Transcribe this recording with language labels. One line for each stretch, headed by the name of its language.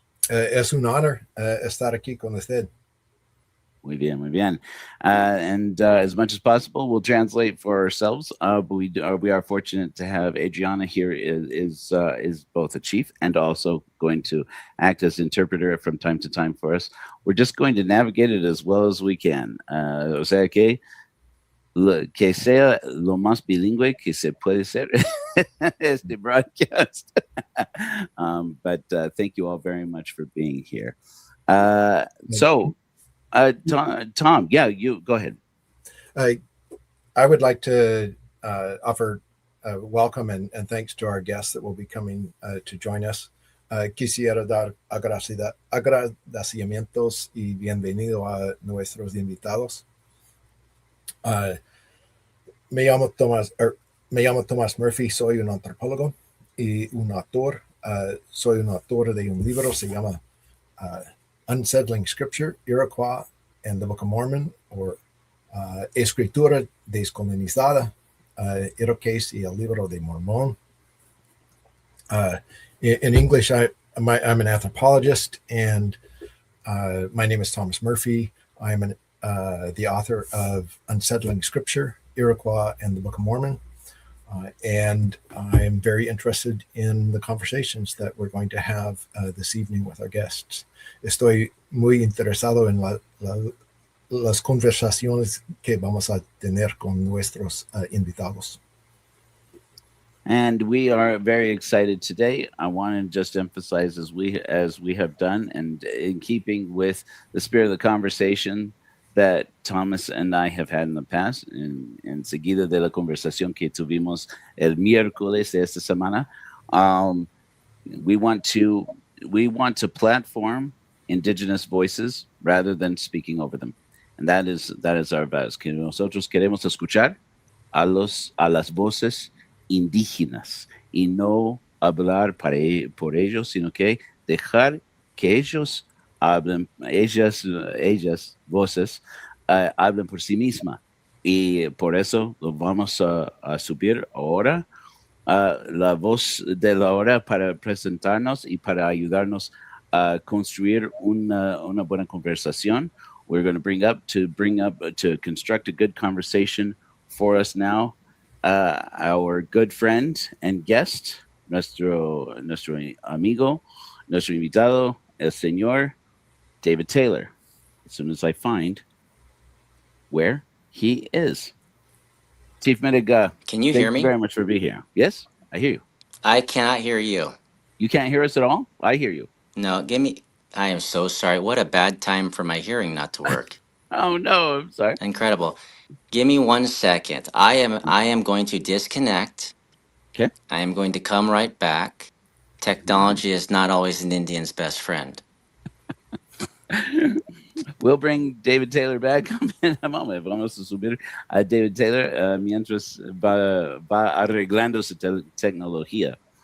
Spanish: Es un honor estar aquí con usted. Muy bien, muy bien.
English: And as much as possible, we'll translate for ourselves. But we are fortunate to have Adriana here. Is both a chief and also going to act as interpreter from time to time for us. We're just going to navigate it as well as we can.
Spanish: O sea que sea lo más bilingüe que se puede ser este broadcast.
English: But thank you all very much for being here. So, Tom, yeah, you go ahead. I would like to offer welcome and thanks to our guests that will be coming to join us.
Spanish: Quisiera dar agradecimientos y bienvenido a nuestros invitados. Me llamo Thomas Murphy, soy un antropólogo y un autor. Soy un autor de un libro, se llama Unsettling Scripture, Iroquois and the Book of Mormon, or Escritura Descolonizada, Iroquois y el Libro de Mormón.
English: In English, I'm an anthropologist, and my name is Thomas Murphy. I'm the author of Unsettling Scripture, Iroquois and the Book of Mormon. And I'm very interested in the conversations that we're going to have this evening with our guests.
Spanish: Estoy muy interesado en las conversaciones que vamos a tener con nuestros invitados.
English: And we are very excited today. I want to just emphasize, as we have done, and in keeping with the spirit of the conversation that Thomas and I have had in the past,
Spanish: enseguida de la conversación que tuvimos el miércoles de esta semana,
English: we want to platform indigenous voices rather than speaking over them, and that is our vows.
Spanish: Que nosotros queremos escuchar a las voces indígenas y no hablar por ellos, sino que dejar que ellos hablen, ellas voces, hablen por sí misma. Y por eso lo vamos a subir ahora, la voz de la hora, para presentarnos y para ayudarnos a construir una buena conversación.
English: We're going to construct a good conversation for us now. Our good friend and guest,
Spanish: nuestro amigo, nuestro invitado, el señor David Taylor.
English: As soon as I find where he is. Chief Midegah, can you hear me? Thank you very much for being here. Yes, I hear you. I cannot hear you. You can't hear us at all? I hear you. No, I am so sorry. What a bad time for my hearing not to work. Oh, no, I'm sorry. Incredible. Give me 1 second. I am going to disconnect. Okay. I am going to come right back. Technology is not always an Indian's best friend. We'll bring David Taylor back in a moment.
Spanish: Vamos a subir a David Taylor mientras va arreglando su tecnología.